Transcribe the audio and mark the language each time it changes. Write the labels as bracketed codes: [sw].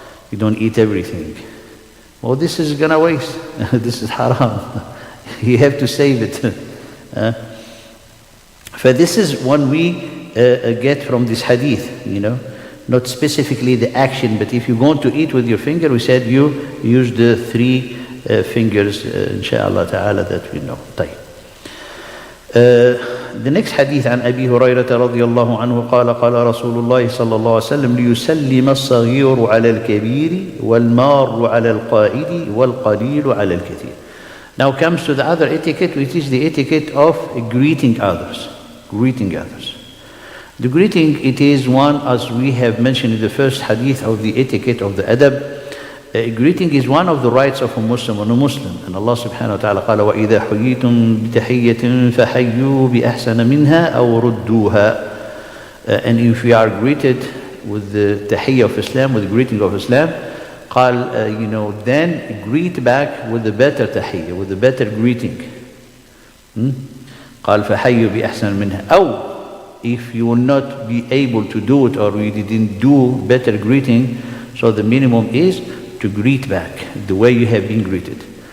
[en] You don't eat everything. Well, this is gonna waste. This is haram. You have to save it. But this is one we get from this hadith, not specifically the action, but if you're going to eat with your finger, we said you use the three fingers, inshallah ta'ala, that we know. The next hadith [ar] عن أبي هريرة رضي الله عنه قال قال رسول الله صلى الله عليه وسلم ليسلم الصغير على الكبير والمار على القائد والقليل على الكثير. [en] Now comes to the other etiquette, which is the etiquette of greeting others. Greeting others. The greeting, it is one, as we have mentioned in the first hadith of the etiquette of the adab. Greeting is one of the rights of a Muslim and a Muslim. And Allah subhanahu wa ta'ala [ar] قال وَإِذَا حُيِّيتُم بِتَحِيَّةٍ فَحَيُّوا بِأَحْسَنَ مِنْهَا أَوْ رُدُّوهَا. [en] And if we are greeted with the tahiyyah of Islam, with the greeting of Islam, قال, then greet back with the better tahiyyah, with the better greeting. [ar] قال فَحَيُّوا بِأَحْسَنَ مِنْهَا. [en] أو, if you will not be able to do it, or you didn't do better greeting, so the minimum is to greet back the way you have been greeted.